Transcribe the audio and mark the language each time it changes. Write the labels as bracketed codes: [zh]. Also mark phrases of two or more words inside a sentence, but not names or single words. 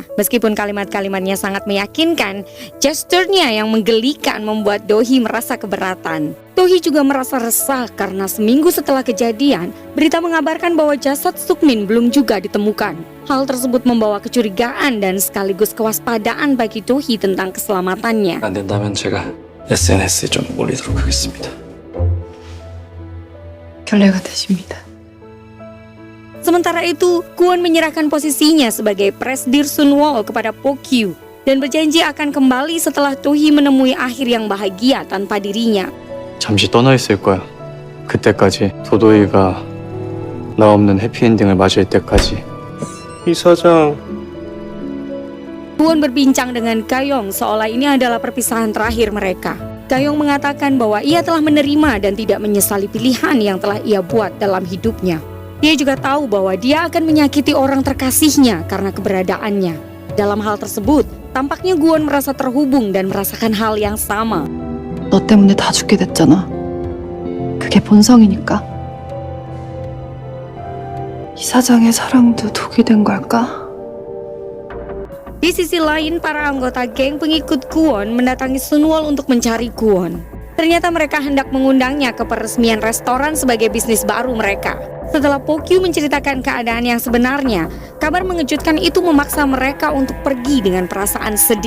[id] Meskipun kalimat-kalimatnya sangat meyakinkan, gesturnya yang menggelikan membuat Tohee merasa keberatan. Tohee juga merasa resah karena seminggu setelah kejadian, berita mengabarkan bahwa jasad Sukmin belum juga ditemukan. Hal tersebut membawa kecurigaan dan sekaligus kewaspadaan bagi Tohee tentang keselamatannya. [ko] 안 된다면 제가 SNS에 좀 올리도록 하겠습니다. 결례가 되십니다. [id] Sementara itu, Kwon menyerahkan posisinya sebagai Presdir Sunwol kepada Pokyu dan berjanji akan kembali setelah Tohee menemui akhir yang bahagia tanpa dirinya. [ko] 잠시 떠나 있을 거야. 그때까지 도도이가 나 없는 해피엔딩을 맞을 때까지. 이 사장 [id] Kwon berbincang dengan Gayong seolah ini adalah perpisahan terakhir mereka. Gayong mengatakan bahwa ia telah menerima dan tidak menyesali pilihan yang telah ia buat dalam hidupnya. Dia juga tahu bahwa dia akan menyakiti orang terkasihnya karena keberadaannya. Dalam hal tersebut, tampaknya Kwon merasa terhubung dan merasakan hal yang sama. [ko] 너 때문에 다 죽게 됐잖아. 그게 본성이니까. 이 사장의 사랑도 독이 된 걸까? [id] Di sisi lain, para anggota geng pengikut Kwon mendatangi Sunwol untuk mencari Kwon. Ternyata mereka hendak mengundangnya ke peresmian restoran sebagai bisnis baru mereka. Setelah Pokyu menceritakan keadaan yang sebenarnya, kabar mengejutkan itu memaksa mereka untuk pergi dengan perasaan sedih.